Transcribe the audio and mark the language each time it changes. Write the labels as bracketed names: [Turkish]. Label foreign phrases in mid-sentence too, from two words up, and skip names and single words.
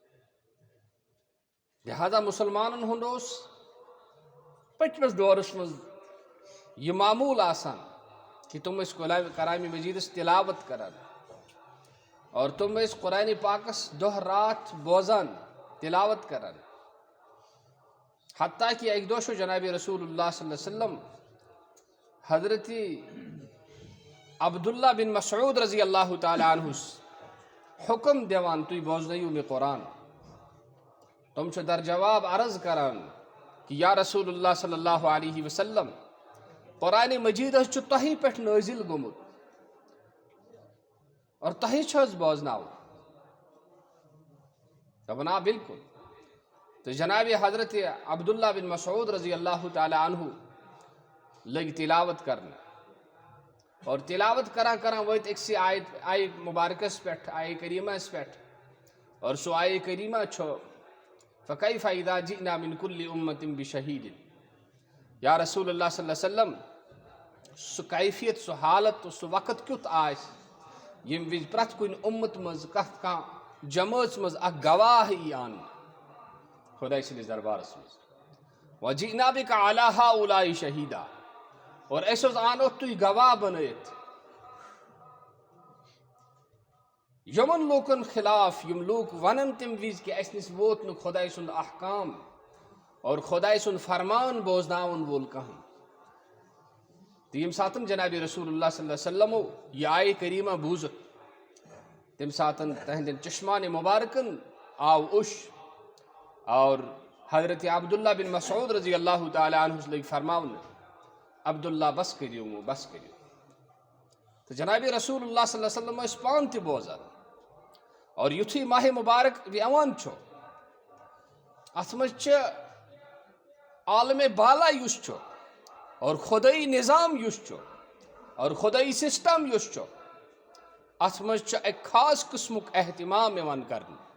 [Kashmiri] لہذا مُسلمانن ہُنٛد اوس پٔتمِس دورس منٛز یہ معموٗل آسان کہ تم ٲسۍ کلامِ مجیدس تلاوت کران اور تم ٲسۍ قرآنِ پاکس دۄہ رات بوزان تلاوت کران حتیٰ کہ اکہِ دۄہ چھُ جنابِ [Arabic] رسول اللہ صلی اللہ علیہ وسلم [Kashmiri] حضرت عبداللہ بن مسعود [Arabic] رضی اللہ تعالیٰ عنہس [Kashmiri] حکم دِوان تُہۍ بوزنٲیِو مےٚ قرآن تم چھِ در جواب عرض کران کہ [Arabic] یا رسول اللہ صلی اللہ علیہ وسلم [Kashmiri] قرآنِ مجید حظ چھُ تۄہی پٮ۪ٹھ نٲزِل گوٚمُت اور تۄہی چھُ حظ بوزناوُن دوٚپُن آ بالکل تو جناب حضرت عبداللہ بن مسعود [Arabic] رضی اللہ تعالیٰ عنہ [Kashmiri] لٔگۍ تلاوت کرنہِ اور تلاوت کران کران وٲتۍ أکسٕے آیہِ مبارکس پٮ۪ٹھ آیہِ کریٖمس پٮ۪ٹھ اور سُہ آیہِ کریٖمہ چھُ [Arabic] فَكَيْفَ إِذَا جِئْنَا مِنْ كُلِّ أُمَّةٍ بِشَهِيدٍ یا رسول اللہ صلی اللہ علیہ وسلم [Kashmiri] سُہ کیفیت سُہ حالت سُہ وقت کیُتھ آسہِ ییٚمہِ وِزِ پرٛٮ۪تھ کُنہِ اُمت منٛز کانٛہہ جمٲژ منٛز اکھ گواہ یی اننہٕ خۄداے سٕنٛدِس دربارس منٛز [Arabic] وَجِئْنَا بِكَ عَلَىٰ هَٰؤُلَاءِ شَهِيدًا [Kashmiri] اور أسۍ حظ آنوتھ تُہۍ گواہ بنٲیِتھ یِمن لوٗکن خِلاف یِم لوٗکھ ونن تمہِ وِزِ کہِ اسہِ نِش ووت نہٕ خۄداے سُنٛد احکام اور خۄداے سُنٛد فرمان بوزناون وول کٕہٕنۍ تہٕ ییٚمہِ ساتہٕ جنابِ [Arabic] رسول اللہ صلی اللہ علیہ وسلمو [Kashmiri] یہِ آیہِ کریٖمہ بوٗزِتھ تمہِ ساتہٕ تہنٛدٮ۪ن چشمانِ مُبارکن آو اوٚش اور حضرت عبداللہ بن مسعود [Arabic] رضی اللہ تعالیٰ عنہس [Kashmiri] لٔگۍ فرماونہٕ عبداللہ بس کٔرِو بس کٔرِو تہٕ جنابِ [Arabic] رسول اللہ صلی اللہ علیہ وسلم [Kashmiri] ٲسۍ پانہٕ تہِ بوزان اور یُتھُے ماہِ مُبارک یِوان چھُ اتھ منٛز چھِ عالمِ بالا یُس چھُ اور خۄدٲیی نظام یُس چھُ اور خۄدٲیی سسٹم یُس چھُ اتھ منٛز چھُ اکہِ خاص قٕسمُک احتمام یِوان کرنہٕ